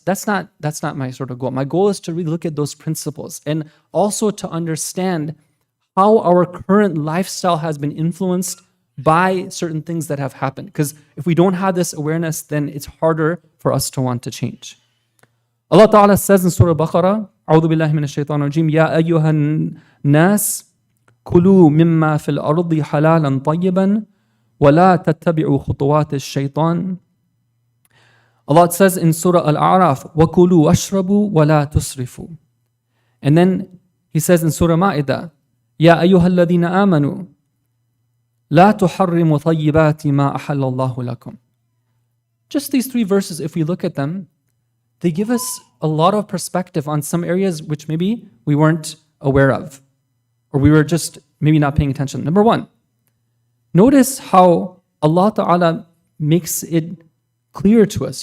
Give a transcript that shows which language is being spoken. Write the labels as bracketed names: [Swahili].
[English] That's not my sort of goal. My goal is to really look at those principles and also to understand how our current lifestyle has been influenced by certain things that have happened. Because if we don't have this awareness, then it's harder for us to want to change. [Arabic] Allah Ta'ala says in Surah Baqarah, أعوذ بالله من الشيطان الرجيم يا أيها الناس كلوا مما في الأرض حلالا طيبا ولا تتبعوا خطوات الشيطان. [English] Allah says in Surah Al-A'raf, وَكُلُوا وَاشْرَبُوا وَلَا تُسْرِفُوا. [Arabic] And then He says in Surah Ma'idah, يَا أَيُّهَا الَّذِينَ آمَنُوا لَا تُحَرِّمُوا طَيِّبَاتِ مَا أَحَلَّ اللَّهُ لَكُمْ. [English] Just these three verses, if we look at them, they give us a lot of perspective on some areas which maybe we weren't aware of, or we were just maybe not paying attention. Number one, notice how Allah Ta'ala makes it clear to us.